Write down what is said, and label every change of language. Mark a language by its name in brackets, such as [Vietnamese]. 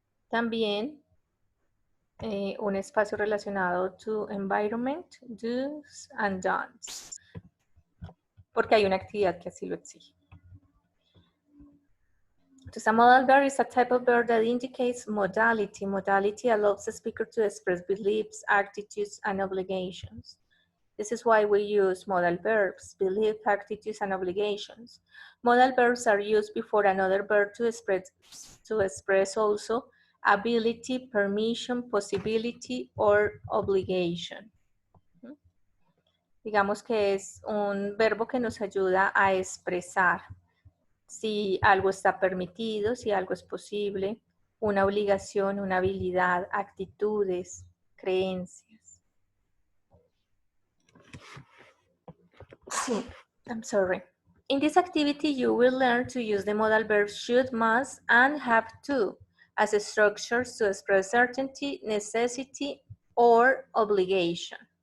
[Spanish] También un espacio relacionado [English] to environment, do's and don'ts, [Spanish] porque hay una actividad que así lo exige. [English] Entonces, a modal verb is a type of verb that indicates modality. Modality allows the speaker to express beliefs, attitudes, and obligations. This is why we use modal verbs, belief, attitudes, and obligations. Modal verbs are used before another verb to express also ability, permission, possibility, or obligation. [Spanish] Digamos que es un verbo que nos ayuda a expresar si algo está permitido, si algo es posible, una obligación, una habilidad, actitudes, creencias. [English] Sí, I'm sorry. In this activity, you will learn to use the modal verbs should, must, and have to as structures to express certainty, necessity, or obligation.